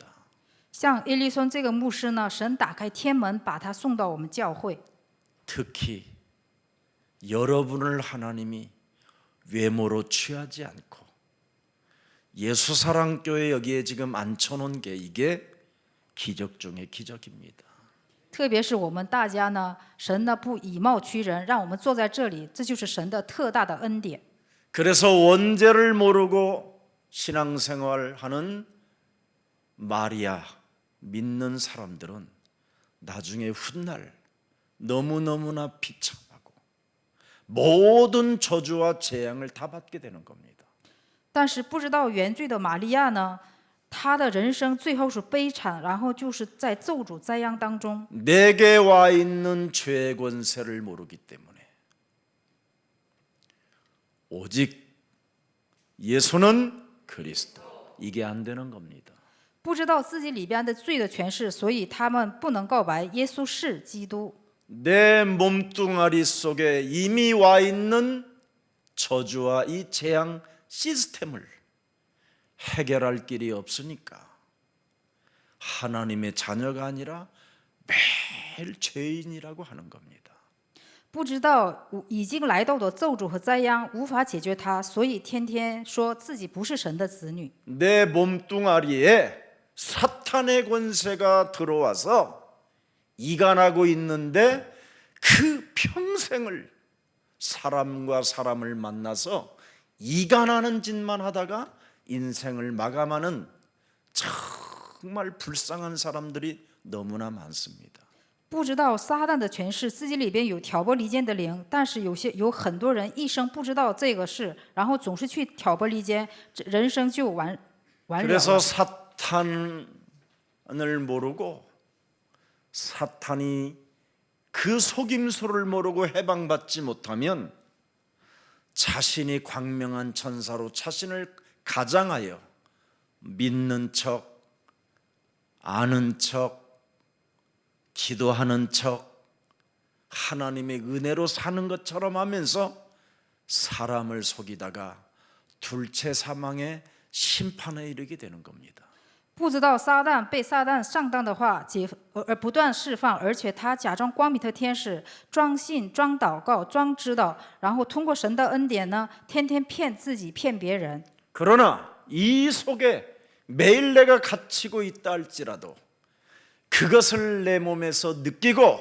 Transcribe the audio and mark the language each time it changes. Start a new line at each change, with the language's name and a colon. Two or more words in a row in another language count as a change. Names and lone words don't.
Chinese: 像耶利松这个牧师呢，神打开天门，把他送到我们教会。
Korean: 특히 여러분을 하나님이 외모로 취하지 않고 예수사랑교회 여기에 지금 앉혀놓은 게 이게 기적 중의 기적입니다.
Chinese: 特别是我们大家呢，神呢不以貌取人，让我们坐在这里，这就是神的特大的恩典。
Korean: 그래서 원죄를 모르고 신앙생활하는 마리아 믿는 사람들은 나중에 훗날 너무너무나 비참하고 모든 저주와 재앙을 다 받게 되는 겁니다.
Chinese: 但是不知道原罪的玛利亚呢，她的人生最后是悲惨，然后就是在咒诅灾殃当中。
Korean: 내게 와 있는 죄의 권세를 모르기 때문에 오직 예수는 그리스도 이게 안 되는 겁니다.
Chinese: 不知道自己里边的罪的权势，所以他们不能告白耶稣是基督。
Korean: 내 몸뚱아리 속에 이미 와 있는 저주와 이 재앙 시스템을 해결할 길이 없으니까 하나님의 자녀가 아니라 매일 죄인이라고 하는 겁니다.
Chinese: 不知道已经来到的咒诅和灾殃无法解决它，所以天天说自己不是神的子女。
Korean: 내 몸뚱아리에 사탄의 권세가 들어와서 이간하고 있는데 그 평생을 사람과 사람을 만나서 이간하는 짓만 하다가 인생을 마감하는 정말 불쌍한 사람들이 너무나 많습니다.
Chinese: 不知道撒旦的权势，自己里边有挑拨离间的灵，但是有很多人一生不知道这个事，然后总是去挑拨离间，人生就完了。
Korean: 그래서 사탄을 모르고 사탄이 그 속임수를 모르고 해방받지 못하면 자신이 광명한 천사로 자신을 가장하여 믿는 척, 아는 척, 기도하는 척, 하나님의 은혜로 사는 것처럼 하면서 사람을 속이다가 둘째 사망의 심판에 이르게 되는 겁니다.
Chinese: 不知道撒旦被撒旦上当的话，而不断释放，而且他假装光明的天使，装信、装祷告、装知道，然后通过神的恩典呢，天天骗自己、骗别人。
Korean: 그러나 이 속에 매일 내가 갇히고 있다 할지라도 그것을 내 몸에서 느끼고